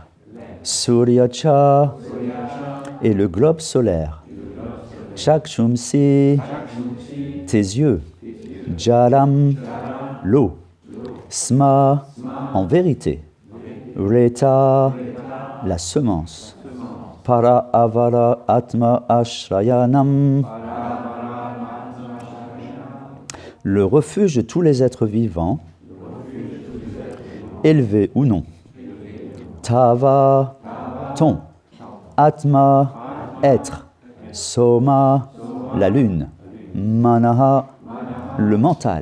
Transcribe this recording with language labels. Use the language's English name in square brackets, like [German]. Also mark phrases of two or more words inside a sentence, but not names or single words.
[French] Suryacha, et le globe solaire. Chakshumsi, tes yeux. Jalam, l'eau. Sma, en vérité. Reta, la semence. [Sanskrit] Para avara atma ashrayanam, [French] le refuge de tous les êtres vivants, élevés ou non. Tava, ton. Atma, être. Soma, la lune. Manaha, le mental.